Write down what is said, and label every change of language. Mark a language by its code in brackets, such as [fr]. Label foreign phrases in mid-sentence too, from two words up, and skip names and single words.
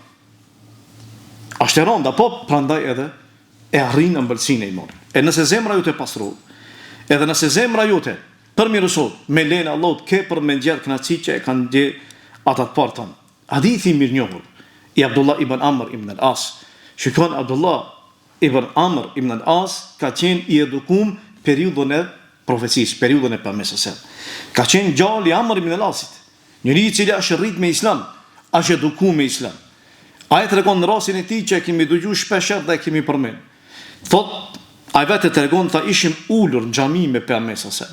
[sq] Ashtë e rënda, po prandaj edhe e arrin ëmbëlsinë e imanit. E nëse zemra jote pastrohet, edhe nëse zemra jote përmirësohet, me lenë Allahut ke për me nxjerr kënaqësi që e kanë ndje ata të parë tanë. Hadithi i mirënjohur i Abdullah ibn Amr ibn al-As. Shikon Abdullah ibn Amr ibn al-As ka qenë i edukum periudhën e profecisë, periudhën e pejgamberit. Ka qenë djali i Amr ibn al-Asit, njëri i cili është rrit me Islam, është edukum me Islam. Ai tregon në rastin e tij që e kemi dëgjuar shpesh dhe e kemi përmend. Thot, ai vetë tregon tha ishim ulur në xhami me pejgamberin.